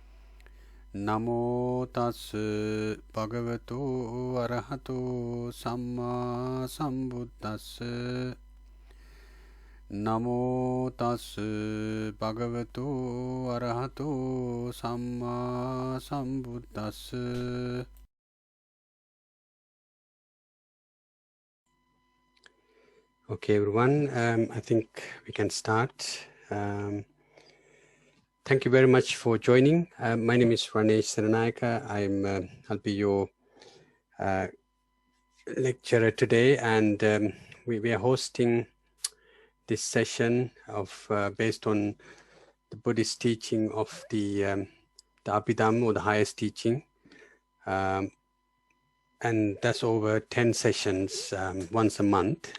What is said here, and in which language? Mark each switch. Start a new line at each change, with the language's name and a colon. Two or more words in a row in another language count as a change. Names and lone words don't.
Pali: Namo tas bhagavato arahato samma sambuddhassa. Namo tas bhagavato arahato samma sambuddhassa.
English: Okay, everyone, I think we can start. Thank you very much for joining. My name is Ranesh Senanayake. I'll be your lecturer today, and we are hosting this session of based on the Buddhist teaching of the Abhidhamma, or the highest teaching, and that's over 10 sessions once a month.